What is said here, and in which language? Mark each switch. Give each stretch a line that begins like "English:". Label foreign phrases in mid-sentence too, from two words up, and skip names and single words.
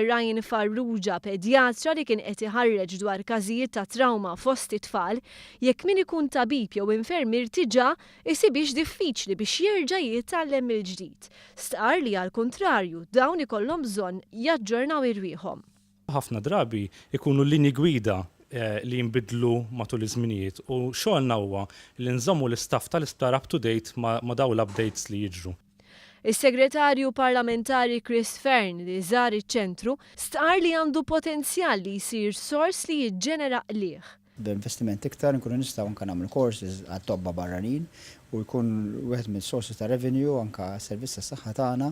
Maltese: Ryan Farrugia, pedjatra li kien qed iħarreġ dwar każijiet ta' trauma fost it-tfal, jekk min ikun tabib jew infermier diġà isibix diffiċli biex jerġa' jitgħallem mill-ġdid. Stqar li għall-kuntrarju dawn ikollhom bżonn jaġġornaw irwieħhom. Ħafna drabi ikunu linji gwida li jinbidlu matul iż-żminijiet u xogħolna huwa li nżommu l-istaff tal-isptar
English: up to date
Maltese: ma dawn l-updates li jiġru. Is-Segretarju Parlamentari Chris Fern li żar iċ-ċentru stqar li għandu potenzjal li jsir sors li jiġġenera qlieħ. B'investiment iktar nkunu nistgħu anke nagħmlu courses għat-tobba barranin u jkun wieħed mill-sources ta' revenue anke servizz tas-saħħa tagħna.